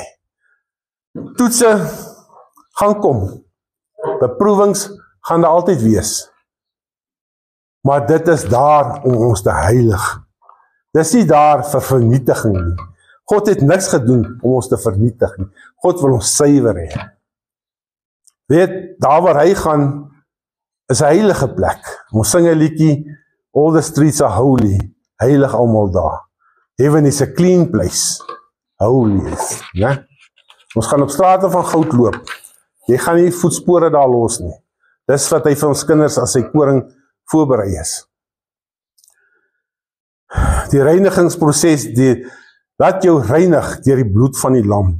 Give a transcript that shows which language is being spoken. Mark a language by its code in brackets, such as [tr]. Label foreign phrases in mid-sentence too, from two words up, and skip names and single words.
[af] Toetse gaan kom, beproewings gaan daar altyd wees, maar dit is daar om ons te heilig. Dis nie daar vir vernietiging nie. God het niks gedoen om ons te vernietig nie. God wil ons suiwer hê. Weet, daar waar hy gaan, is 'n heilige plek. Ons sing 'n liedjie, [en] all the streets are holy, [af] heilig almal daar. [en] Heaven is a clean place, holy is, né? [af] Ons gaan op strate van goud loop. Jy gaan nie voetspore daar los nie. Dis wat hy vir ons kinders as sy koring voorberei is. Die reinigingsproses, Laat jou reinig deur die bloed van die lam.